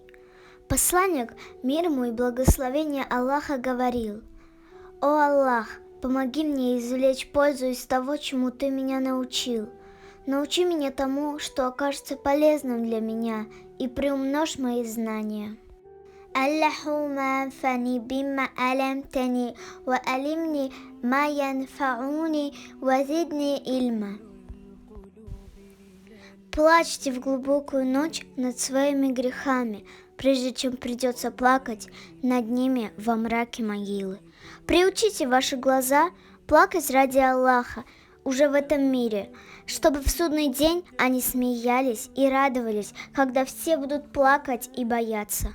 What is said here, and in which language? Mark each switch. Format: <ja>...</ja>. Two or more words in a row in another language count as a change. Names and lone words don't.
<ru>Посланник, мир ему и благословение Аллаха, говорил: «О Аллах, помоги мне извлечь пользу из того, чему Ты меня научил. Научи меня тому, что окажется полезным для меня, и приумножь мои знания».</ru> <ar>اللهم انفعني بما علمتني وعلمني ما ينفعني وزدني علما.</ar> <ru>Плачьте в глубокую ночь над своими грехами, прежде чем придется плакать над ними во мраке могилы. Приучите ваши глаза плакать ради Аллаха уже в этом мире, чтобы в судный день они смеялись и радовались, когда все будут плакать и бояться.</ru>